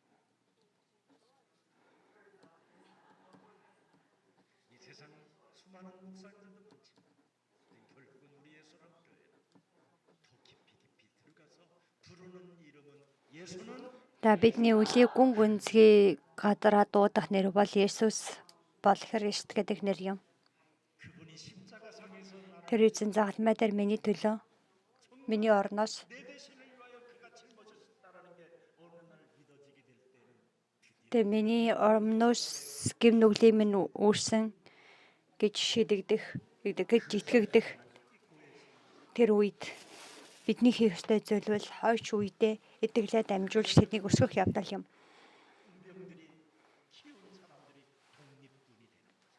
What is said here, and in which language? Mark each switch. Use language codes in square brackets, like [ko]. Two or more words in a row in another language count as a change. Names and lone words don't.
[ko] 이 세상 수많은 목사님들도 많지만 결국은 우리 예수랑교회는 더 깊이 들어가서 부르는 이름은 예수는 [mn] За бидний үлийг гүн гүнзгий гадараа дуудах нэр бол Есүс бол Христ гэдэг нэр юм. [ko] 그분이 십자가상에서 나를 [mn] Тэр эзэн загалмай дээр миний төлөө миний орноос [ko] 내 대신을 위하여 그가 짊어졌다라는 게 어느 날 믿어지게 될 때는 드디어 [mn] тэр миний орноос гэм нүглийн минь үүрсэн гэж гэж итгэгдэх тэр үед бидний хийх ёстой зүйл бол хойч үедээ итгэлээ дамжуулж тэднийг өсгөх явдал юм. [ko] 의병들이 키운 사람들이 독립군이 되는